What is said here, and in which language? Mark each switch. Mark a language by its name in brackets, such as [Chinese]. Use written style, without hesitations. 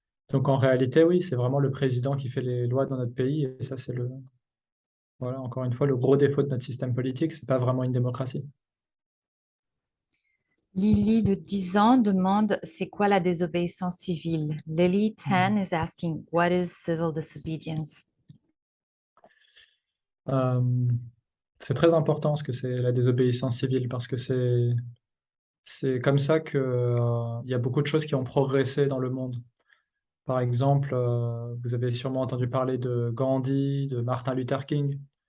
[French] Donc en réalité, oui, c'est vraiment le président qui fait les lois dans notre pays. Et ça, c'est voilà, encore une fois, le gros défaut de notre système politique. C'est pas vraiment une démocratie. Lily de 10 ans demande c'est quoi la désobéissance civile? [English] Lily 10 is asking what is civil disobedience? [French] C'est très important ce que c'est la désobéissance civile parce que c'est comme ça que il y a beaucoup de choses qui ont progressé dans le monde. Par exemple, vous avez sûrement entendu parler de Gandhi, de Martin Luther King.